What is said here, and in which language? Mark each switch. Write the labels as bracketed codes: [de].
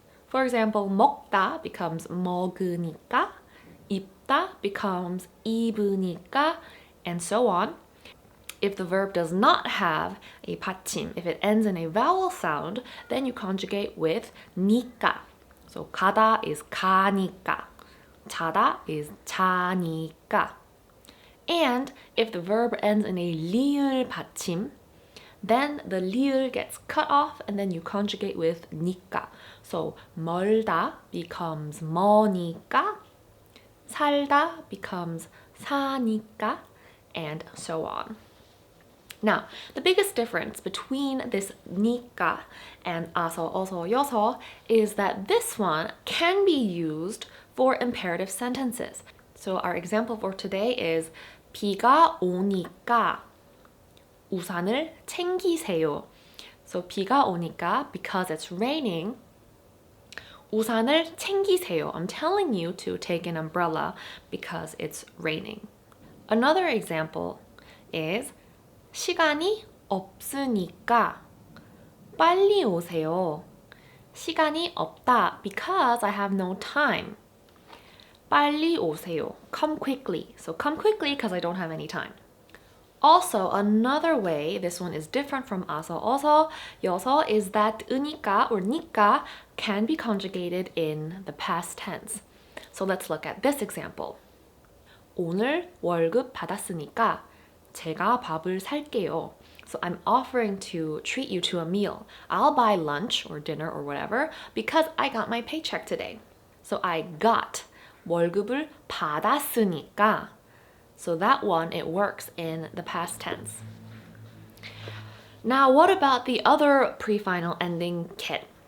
[en] For example, 먹다 becomes 먹으니까, 입다 becomes 입으니까, and so on. If the verb does not have a 받침, if it ends in a vowel sound, then you conjugate with 니까. So 가다 is 가니까, 자다 is 자니까. And if the verb ends in a 리을 받침, then the 리을 gets cut off and then you conjugate with 니까. So 멀다 becomes 머니까, 살다 becomes 사니까, and so on. Now, the biggest difference between this 니까 and 아서, 어서, 여서 is that this one can be used for imperative sentences. So our example for today is [ko] 비가 오니까 우산을 챙기세요. [en] So [ko] 비가 오니까, [en] because it's raining, [ko] 우산을 챙기세요. [en] I'm telling you to take an umbrella because it's raining. Another example is [ko] 시간이 없으니까 빨리 오세요. 시간이 없다, [en] because I have no time. [ko] 빨리 오세요. [en] Come quickly. So come quickly because I don't have any time. Also, another way, this one is different from 아서, 어서, 여서, is that 으니까 or 니까 can be conjugated in the past tense. So let's look at this example. [ko] 오늘 월급 받았으니까 제가 밥을 살게요. [en] So I'm offering to treat you to a meal. I'll buy lunch or dinner or whatever because I got my paycheck today. So I got [ko] 월급을 받았으니까. [en] So that one, it works in the past tense. Now, what about the other pre-final ending ket?